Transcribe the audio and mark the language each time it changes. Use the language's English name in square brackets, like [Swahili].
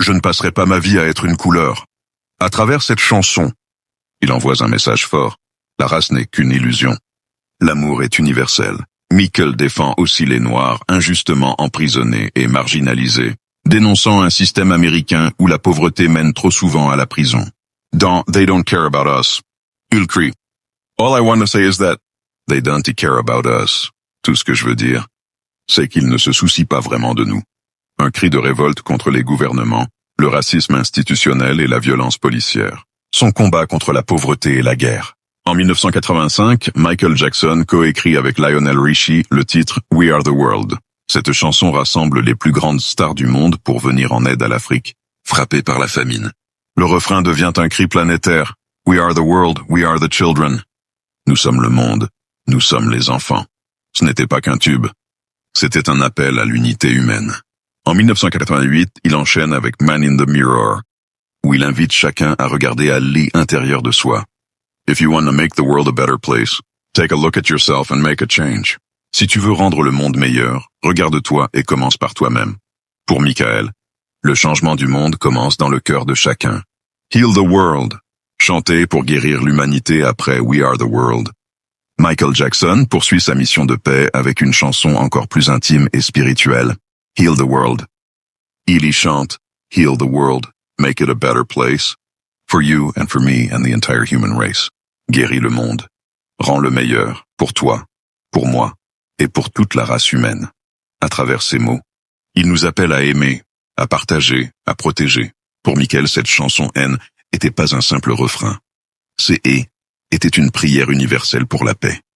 [French] Je ne passerai pas ma vie à être une couleur. À travers cette chanson, il envoie un message fort. La race n'est qu'une illusion. L'amour est universel. Michael défend aussi les Noirs injustement emprisonnés et marginalisés, dénonçant un système américain où la pauvreté mène trop souvent à la prison. Dans They Don't Care About Us, il crie « [English] All I want to say is that they don't care about us ». [French] Tout ce que je veux dire, c'est qu'ils ne se soucient pas vraiment de nous. Un cri de révolte contre les gouvernements, le racisme institutionnel et la violence policière. Son combat contre la pauvreté et la guerre. En 1985, Michael Jackson coécrit avec Lionel Richie le titre We Are the World. Cette chanson rassemble les plus grandes stars du monde pour venir en aide à l'Afrique, frappée par la famine. Le refrain devient un cri planétaire. [English] We are the world, we are the children. [French] Nous sommes le monde, nous sommes les enfants. Ce n'était pas qu'un tube. C'était un appel à l'unité humaine. En 1988, il enchaîne avec Man in the Mirror, où il invite chacun à regarder à l'intérieur de soi. [English] If you want to make the world a better place, take a look at yourself and make a change. [French] Si tu veux rendre le monde meilleur, regarde-toi et commence par toi-même. Pour Michael, le changement du monde commence dans le cœur de chacun. Heal the world. Chanter pour guérir l'humanité après We Are the World. Michael Jackson poursuit sa mission de paix avec une chanson encore plus intime et spirituelle. [English] Heal the world. [French] Il y chante, [English] Heal the world, make it a better place, for you and for me and the entire human race. [French] Guéris le monde. Rends-le meilleur, pour toi, pour moi, et pour toute la race humaine. À travers ces mots, il nous appelle à aimer, à partager, à protéger. Pour Michael, cette chanson haine n'était pas un simple refrain. Ces et était une prière universelle pour la paix.